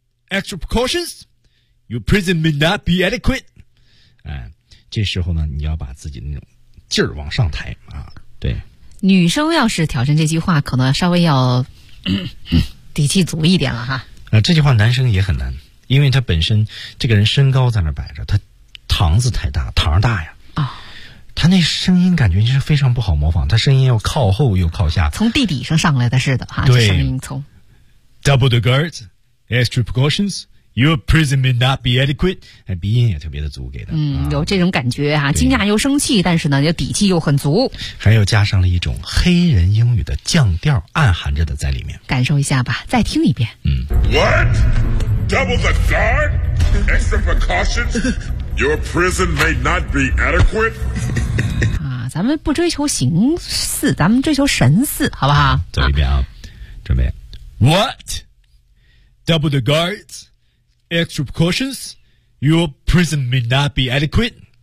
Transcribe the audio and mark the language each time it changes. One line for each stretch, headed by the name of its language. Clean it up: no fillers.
English: Extra precautions, your prison may not be adequate.
Chinese: 哎，这时候呢，你要把自己的那种劲儿往上抬啊。对，女生要是挑战这句话，可能稍微要底气足一点了哈。这句话男生也很难，因为他本身这个人身高在那摆着，他膛子太大，膛大呀。啊、哦，他那声音感觉就是非常不好模仿，他声音又靠后又靠下，从地底上上来的似的哈。对，声音从
English: double the guards。 Extra precautions, your prison may not be adequate.
Chinese: 鼻音也特别的足，给的。嗯，有这种感觉哈、啊，惊讶又生气，但是呢，又底气又很足。还有加上了一种黑人英语的降调，暗含着的在里面。感受一下吧，再听一遍。嗯。
English: What? Double the guard? Extra precautions? Your prison may not be adequate.
Chinese: 啊，咱们不追求形似，咱们追求神似，好不好？走一遍啊，准备。
English: What? Double the guards, extra precautions, your prison may not be adequate.